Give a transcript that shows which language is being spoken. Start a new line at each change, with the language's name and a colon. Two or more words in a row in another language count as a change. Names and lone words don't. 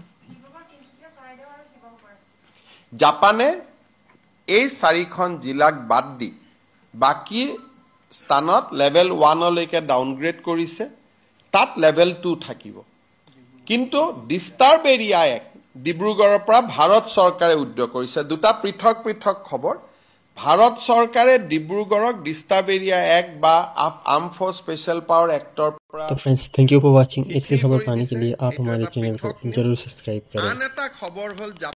Assamese: জাপানে এই 4খন জিলাক বাদ দি বাকি স্থানত লেভেল 1 লৈকে ডাউনগ্ৰেড কৰিছে। তাত লেভেল 2 থাকিব। কিন্তু ডিষ্টাৰ্ব এৰিয়া 1 ডিব্ৰুগড়ৰ পৰা ভাৰত চৰকাৰে উদ্যোগ কৰিছে। দুটা পৃথক পৃথক খবৰ। ভাৰত চৰকাৰে ডিব্ৰুগড়ক ডিষ্টাৰ্ব এৰিয়া 1 বা
English: arm force special power actor.
Hindi: तो
English: friends thank you for watching.
Hindi: ऐसी खबर पाने के लिए आप हमारे चैनल को जरूर सब्सक्राइब करें।
Assamese: আন এটা খবৰ হ'ল